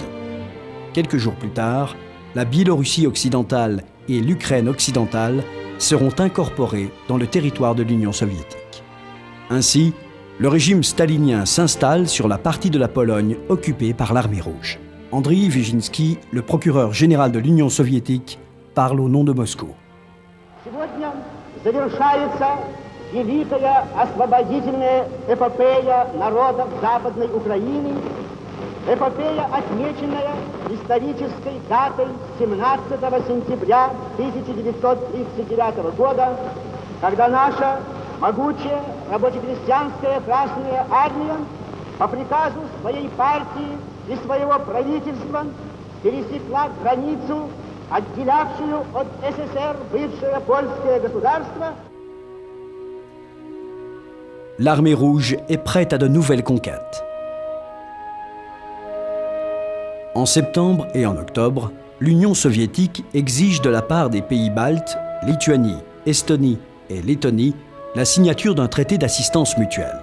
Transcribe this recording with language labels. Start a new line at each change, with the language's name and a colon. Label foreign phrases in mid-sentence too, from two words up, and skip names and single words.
French: Quelques jours plus tard, la Biélorussie occidentale et l'Ukraine occidentale seront incorporées dans le territoire de l'Union soviétique. Ainsi, le régime stalinien s'installe sur la partie de la Pologne occupée par l'Armée rouge. Andriy Wyszynski, le procureur général de l'Union soviétique, parle au nom de Moscou.
Russian: совершается великая освободительная эпопея народов Западной Украины, эпопея, отмеченная исторической датой 17 сентября 1939 года, когда наша могучая рабоче-крестьянская Красная Армия по приказу своей партии и своего правительства пересекла границу, отделявшую от СССР бывшее польское государство.
French: L'armée rouge est prête à de nouvelles conquêtes. En septembre et en octobre, l'Union soviétique exige de la part des pays baltes, Lituanie, Estonie et Lettonie, la signature d'un traité d'assistance mutuelle.